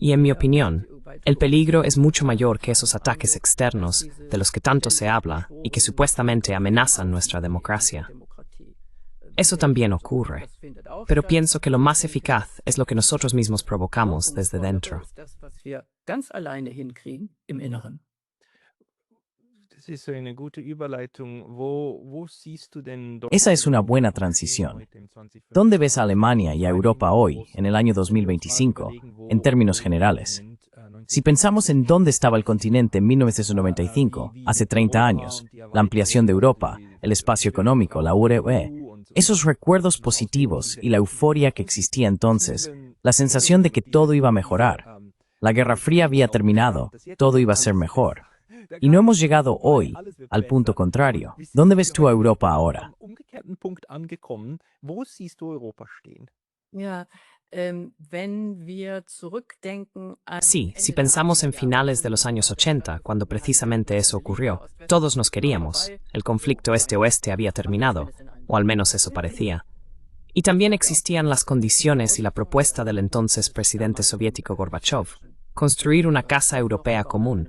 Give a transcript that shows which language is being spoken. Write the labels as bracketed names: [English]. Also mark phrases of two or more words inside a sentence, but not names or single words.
[Spanish] Y en mi opinión, el peligro es mucho mayor que esos ataques externos de los que tanto se habla y que supuestamente amenazan nuestra democracia. Eso también ocurre, pero pienso que lo más eficaz es lo que nosotros mismos provocamos desde dentro. [German] Ganz alleine hinkriegen im Inneren. Das ist so eine gute Überleitung. Wo siehst du denn [Spanish] Esa es una buena transición. ¿Dónde ves a Alemania y a Europa hoy, en el año 2025, en términos generales? Si pensamos en dónde estaba el continente en 1995, hace 30 años, la ampliación de Europa, el espacio económico, la UE, esos recuerdos positivos y la euforia que existía entonces, la sensación de que todo iba a mejorar. La Guerra Fría había terminado, todo iba a ser mejor. Y no hemos llegado hoy al punto contrario. ¿Dónde ves tú a Europa ahora? [German] umgekehrten Punkt angekommen. Wo siehst du Europa stehen? Ja, wenn wir zurückdenken an [Spanish] Sí, si pensamos en finales de los años 80, cuando precisamente eso ocurrió, todos nos queríamos. El conflicto este-oeste había terminado, o al menos eso parecía. Y también existían las condiciones y la propuesta del entonces presidente soviético Gorbachev, construir una casa europea común.